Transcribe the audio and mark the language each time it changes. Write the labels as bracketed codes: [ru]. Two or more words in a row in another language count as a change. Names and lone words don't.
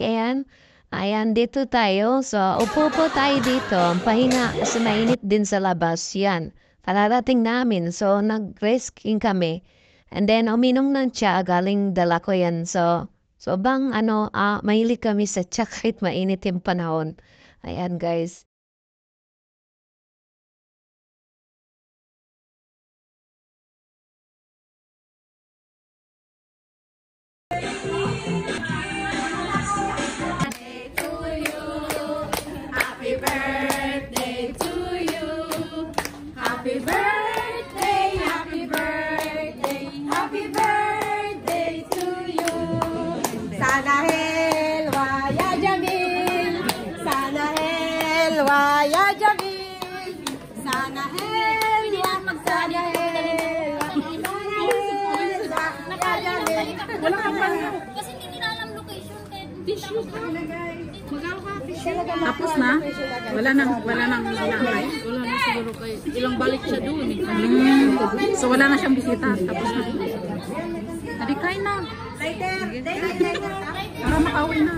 [tl] Ayan, dito tayo. So upo po tayo dito. Pahinga kasi mainit din sa labas. Yan, kararating namin. So nag-risking kami. [en] And then [tl] uminom ng tsa, galing dala ko yan. So bang mahilig kami sa tsa kahit mainit yung panahon. Ayan guys. [en] Happy birthday to you. Happy birthday, happy birthday, happy birthday to you. [ar] سنة حلوة يا جميل، سنة حلوة يا جميل، سنة حلوة مگسنة حلوة يا جميل. [tl] Wala kang pala. Kasi hindi nila alam location kaya tissue ka. Tapos na? Wala nang live? Wala na siguro kayo. Ilang balik siya doon. So wala na siyang bisita. Tapos na. Adi kain na. Para makauwi na.